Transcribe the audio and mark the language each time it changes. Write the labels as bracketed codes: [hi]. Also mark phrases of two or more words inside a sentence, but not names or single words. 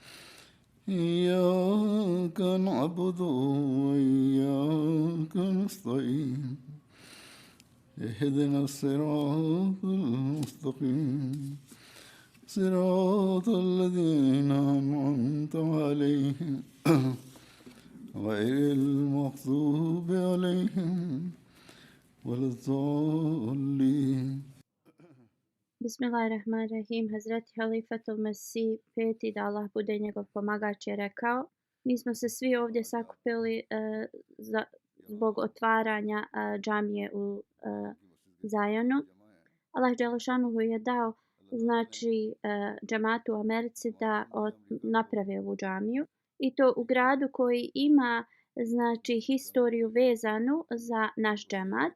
[ar] إياك نعبد وإياك نستعين اهدنا الصراط المستقيم صراط الذين أنعمت عليهم غير المغضوب عليهم ولا الضالين. Bismillahirrahmanirrahim. [bs] Hazreti Halifatul Mesih peti da Allah bude njegov pomagač je rekao: Mi smo se svi ovdje sakupili zbog otvaranja džamije u Zajonu. Allah dželešanuhu je dao znači džamatu u Americi da naprave ovu džamiju i to u gradu koji ima znači historiju vezanu za naš džemat.